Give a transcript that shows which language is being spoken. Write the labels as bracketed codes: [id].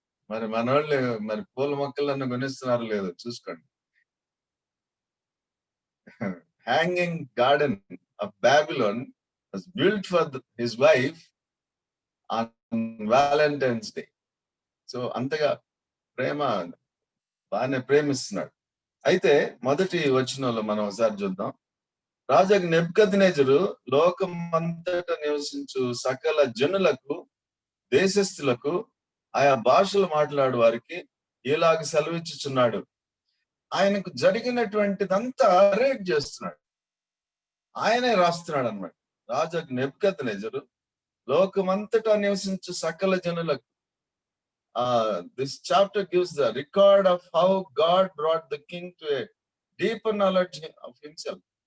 [te] మరి మన వాళ్ళు మరి పూల మొక్కలన్నా కొనిస్తున్నారు లేదో చూసుకోండి. [en] Hanging garden of Babylon was built for his wife on Valentine's Day. [te] So అంతగా ప్రేమ, బాగానే ప్రేమిస్తున్నాడు. అయితే మొదటి వచనంలో మనం ఒకసారి చూద్దాం. రాజు నెబుకద్నెజరు లోకమంతట నివసించు సకల జనులకు, దేశస్థులకు, ఆయా భాషలు మాట్లాడు వారికి ఇలాగ సెలవిచ్చుచున్నాడు. ఆయనకు జరిగినటువంటిదంతా రేట్ చేస్తున్నాడు, ఆయనే రాస్తున్నాడు అన్నమాట. రాజు నెబుకద్నెజరు లోకమంతటా నివసించు సకల జనులకు. [en] This chapter gives the record of how God brought the king to a deeper knowledge of himself.